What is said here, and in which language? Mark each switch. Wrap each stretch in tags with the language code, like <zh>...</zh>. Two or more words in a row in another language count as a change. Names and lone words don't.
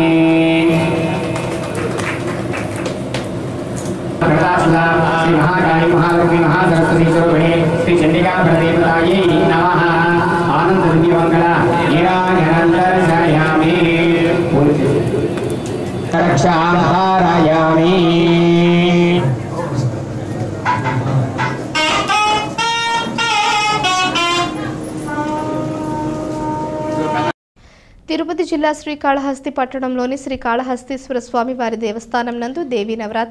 <sa>श्री महाकाली महालक्ष्मी महासरस्वती शोभिनी श्री चंडिका प्रदेवतायै नमः आनंद दिव्यमंगल नीराजनं दर्शयामि रक्षां धारयामि।</sa> <te>తిరుపతి జిల్లా శ్రీకాళహస్తి పట్టణంలోని శ్రీకాళహస్తీశ్వర స్వామి వారి దేవస్థానం నందు దేవీ నవరాత్రి</te>